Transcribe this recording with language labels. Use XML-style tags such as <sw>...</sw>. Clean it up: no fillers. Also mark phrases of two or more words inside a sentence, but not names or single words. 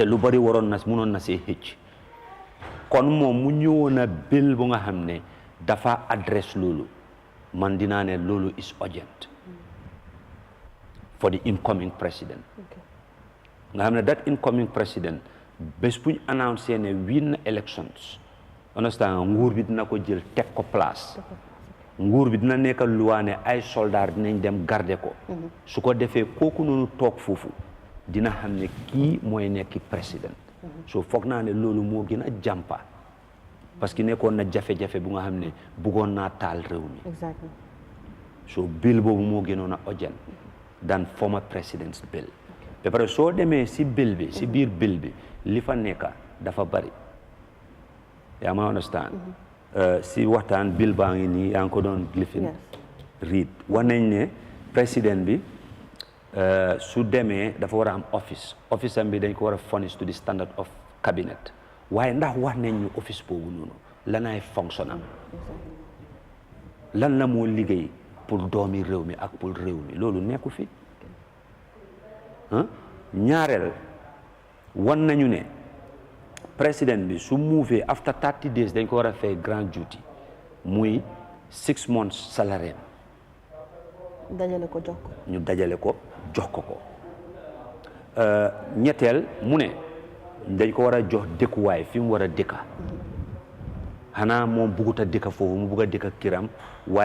<wo>lu bari waroon na mënoon na see xëcc kon moom mu ñëwoon a bill bu nga xam ne dafa adresse loolu man dinaa ne loolu</wo> <en>is urgent for the incoming president</en> <wo>nga xam ne</wo> <en>that incoming president</en> <wo>bés bu ñu annoncé ne win na elections understand nguur bi dina ko jël teg ko place nguur bi dina nekk luwaa ne ay soldat dinañ dem garder ko su ko defee kooku noonu toog foofu dina xam ne kii mooy nekki président so foog naa ne loolu moo gën a jàmpa parce que nekkoon na jafe-jafe bu nga xam ne bëggoon naa taal réew mi. Exactly. So bill boobu moo gënoon a urgent</wo> <en>than former president's bill.</en> <wo>ba pare soo demee si bill bi si biir bill bi li fa nekka dafa bari yaa ma understand si waxtaan bill baa ngi nii yaa ngi ko doon lifin read wax nañ ne président bi su demee dafa war a am office am bi dañ ko war a furnish</wo> <en>to the standard of cabinet</en> <wo>waaye ndax wax nañ ñu office boobu noonu lanaay fonction am lan la moo liggéey pour doomi réew mi ak pour réew mi loolu nekku fi ñaareel wan nañu ne président bi su muufee</wo> <en>after 30 days</en> <wo>dañ ko war a fay</wo> <en>grand duty</en> <wo>muy 6 months salaire dajale ko jox ko ñu dajale ko jox ko ñetteel mu ne dañ ko war a jox dëkkuwaay fi mu war a dëkka xanaa moom bugut a dëkka foofu mu bugg a dëkka kiram waaye</wo>